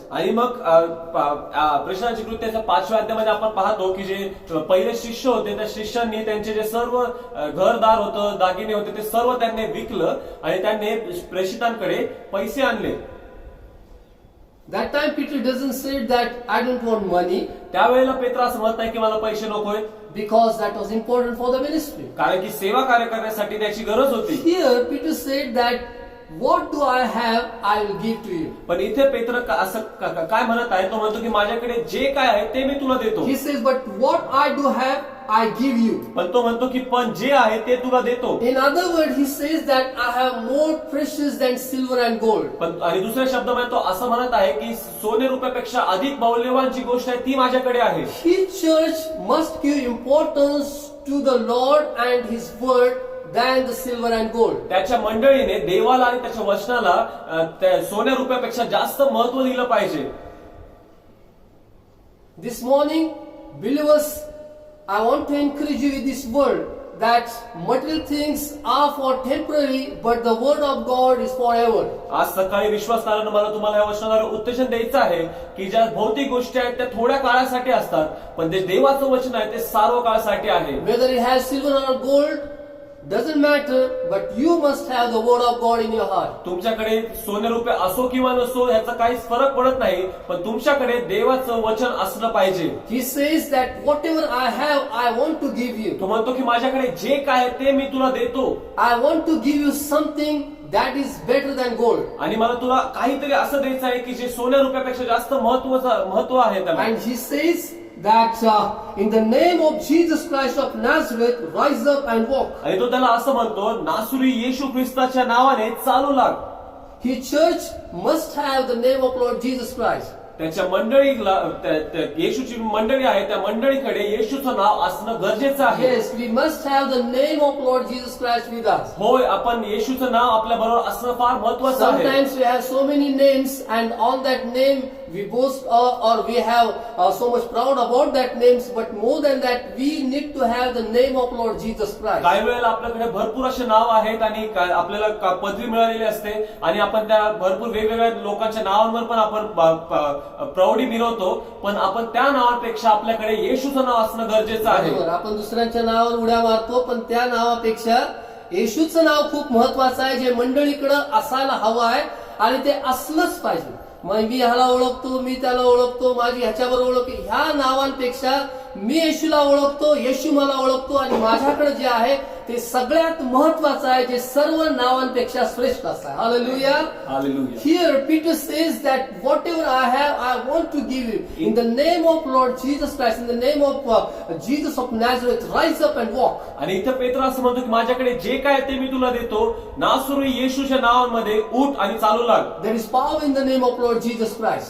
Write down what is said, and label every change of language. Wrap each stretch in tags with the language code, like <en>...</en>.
<mr>आणि मग प्रश्नांची कृत्याच्या 5व्या अध्यायामध्ये आपण पाहतो की जे पहिले शिष्य होते त्या शिष्यांनी त्यांचे जे सर्व घरदार होतं दागिने होते ते सर्व त्यांनी विकलं आणि त्यांनी प्रेषितांकडे पैसे आणले.</mr> <en>That time Peter doesn't say that I don't want money,</en> <mr>त्यावेळेला पेत्र असं म्हणत नाही की मला पैसे नकोय</mr> <en>because that was important for the ministry.</en> <mr>कारण की सेवा कार्य करण्यासाठी त्याची गरज होती.</mr> <en>Here Peter said that what do I have I will give to you.</en> <mr>पण इथे पेत्र असं काय म्हणत आहे, तो म्हणतो की माझ्याकडे जे काय आहे ते मी तुला देतो.</mr> <en>He says but what I do have I give you.</en> <mr>पण तो म्हणतो की पण जे आहे ते तुला देतो.</mr> <en>In other words, he says that I have more precious than silver and gold.</en> <mr>पण आणि दुसऱ्या शब्दामध्ये तो असं म्हणत आहे की सोने रुपयापेक्षा अधिक मौल्यवान जी गोष्ट आहे ती माझ्याकडे आहे.</mr> <en>His church must give importance to the Lord and His word than the silver and gold.</en> <mr>त्याच्या मंडळीने देवाला आणि त्याच्या वचनाला सोन्या रुपयापेक्षा जास्त महत्व दिलं पाहिजे.</mr> <en>This morning, believers, I want to encourage you with this word that material things are for temporary, but the word of God is forever.</en> <mr>आज सकाळी विश्वासणाऱ्यांना मला तुम्हाला या वचनाद्वारे उत्तेजन द्यायचं आहे की ज्या भौतिक गोष्टी आहेत त्या थोड्या काळासाठी असतात पण जे देवाचं वचन आहे ते सर्व काळासाठी आहे.</mr> <en>Whether it has silver or gold doesn't matter, but you must have the word of God in your heart.</en> <mr>तुमच्याकडे सोने रुपये असो किंवा नसो ह्याचा काहीच फरक पडत नाही पण तुमच्याकडे देवाचं वचन असलं पाहिजे.</mr> <en>He says that whatever I have, I want to give you.</en> <mr>तो म्हणतो की माझ्याकडे जे काय आहे ते मी तुला देतो.</mr> <en>I want to give you something that is better than gold.</en> <mr>आणि मला तुला काहीतरी असं द्यायचं आहे की जे सोन्या रुपयापेक्षा जास्त महत्व आहे त्याला.</mr> <en>And he says that in the name of Jesus Christ of Nazareth, rise up and walk.</en> <mr>आणि तो त्याला असं म्हणतो नासुरी येशू ख्रिस्ताच्या नावाने चालू लाग.</mr> <en>His church must have the name of Lord Jesus Christ.</en> <mr>त्याच्या मंडळीला येशूची मंडळी आहे त्या मंडळीकडे येशूचं नाव असणं गरजेचं आहे.</mr> <en>Yes, we must have the name of Lord Jesus Christ with us.</en> <mr>होय, आपण येशूचं नाव आपल्या बरोबर असणं फार महत्वाचं आहे.</mr> <en>Sometimes we have so many names, and on that name we boast or we have so much proud about that names. But more than that, we need to have the name of Lord Jesus Christ.</en> <mr>काही वेळेला आपल्याकडे भरपूर असे नाव आहेत आणि आपल्याला पदवी मिळालेली असते आणि आपण त्या भरपूर वेगवेगळ्या लोकांच्या नावांवर पण आपण प्रौढी मिरवतो, पण आपण त्या नावापेक्षा आपल्याकडे येशूचं नाव असणं गरजेचं आहे. बरोबर, आपण दुसऱ्यांच्या नावावर उड्या मारतो, पण त्या नावापेक्षा येशूचं नाव खूप महत्वाचं आहे, जे मंडळीकडे असायला हवं आहे आणि ते असलंच पाहिजे. मग मी ह्याला ओळखतो, मी त्याला ओळखतो, माझी ह्याच्याबरोबर ओळख, ह्या नावांपेक्षा मी येशूला ओळखतो, येशू मला ओळखतो आणि माझ्याकडे जे आहे ते सगळ्यात महत्वाचं आहे, जे सर्व नावांपेक्षा श्रेष्ठ असं आहे. Hallelujah. Hallelujah.</mr> <en>Here Peter says that whatever I have, I want to give you. In the name of Lord Jesus Christ, in the name of Jesus of Nazareth, rise up and walk.</en> <mr>आणि इथं पेत्र असं म्हणतो की माझ्याकडे जे काय ते मी तुला देतो, नासुरी येशूच्या नावामध्ये उठ आणि चालू लाग.</mr> <en>There is power in the name of Lord Jesus Christ.</en>